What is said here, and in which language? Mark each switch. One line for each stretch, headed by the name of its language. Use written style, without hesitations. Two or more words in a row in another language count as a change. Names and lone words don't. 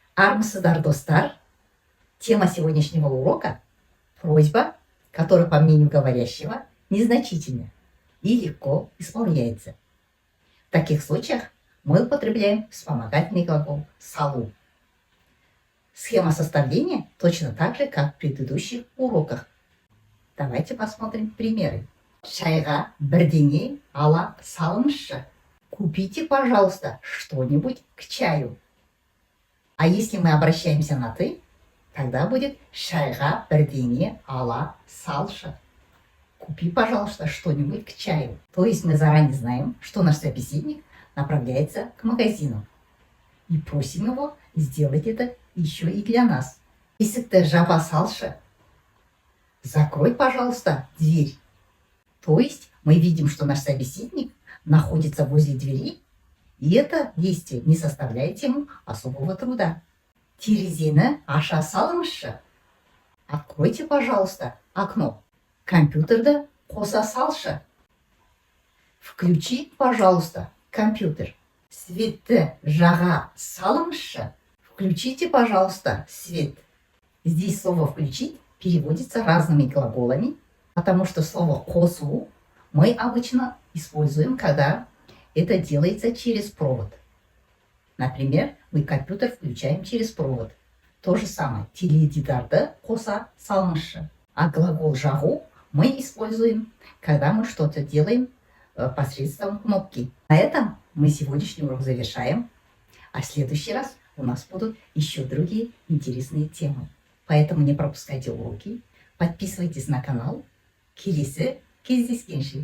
Kazakh: Армысыздар, достар!
Russian: Тема сегодняшнего урока – просьба, которая, по мнению говорящего, незначительна и легко исполняется. В таких случаях мы употребляем вспомогательный глагол «салу». Схема составления точно так же, как в предыдущих уроках. Давайте посмотрим примеры.
Kazakh: Шайга бірдеңе ала салыңызшы.
Russian: Купите, пожалуйста, что-нибудь к чаю. А если мы обращаемся на «ты», тогда будет
Kazakh: шайга бірдеңе ала салшы.
Russian: Купи, пожалуйста, что-нибудь к чаю. То есть мы заранее знаем, что наш собеседник направляется к магазину. И просим его сделать это еще и для нас.
Kazakh: Есікті жаба салшы.
Russian: Закрой, пожалуйста, дверь. То есть мы видим, что наш собеседник находится возле двери, и это действие не составляет ему особого труда.
Kazakh: Терезені аша салыңызшы.
Russian: Откройте, пожалуйста, окно.
Kazakh: Компьютерді қоса салшы.
Russian: Включи, пожалуйста, компьютер.
Kazakh: Светті жаға салыңызшы.
Russian: Включите, пожалуйста, свет. Здесь слово «включить» переводится разными глаголами, потому что слово «қосу» мы обычно используем, когда это делается через провод. Например, мы компьютер включаем через провод. То же самое.
Kazakh: Теледидарды қоса салыңызшы.
Russian: А глагол «жағу» мы используем, когда мы что-то делаем посредством кнопки. На этом мы сегодняшний урок завершаем. А в следующий раз у нас будут еще другие интересные темы. Поэтому не пропускайте уроки. Подписывайтесь на канал.
Kazakh: Келесі кездескенше.